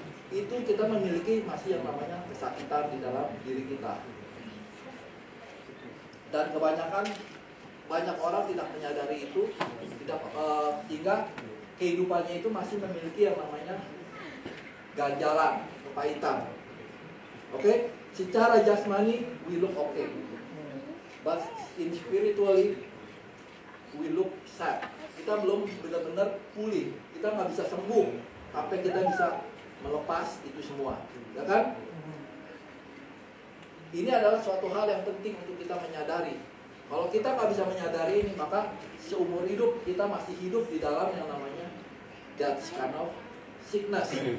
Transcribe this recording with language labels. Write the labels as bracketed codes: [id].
[id] Itu kita memiliki masih yang namanya kesakitan di dalam diri kita. Dan kebanyakan banyak orang tidak menyadari itu, tidak sehingga kehidupannya itu masih memiliki yang namanya ganjalan, kepahitan. Oke, secara jasmani [en] we look okay, but in spiritually we look sad. [id] Kita belum benar-benar pulih, kita nggak bisa sembuh sampai kita bisa melepas itu semua, ya kan? Ini adalah suatu hal yang penting untuk kita menyadari. Kalau kita nggak bisa menyadari ini, maka seumur hidup kita masih hidup di dalam yang namanya [en] that kind of sickness.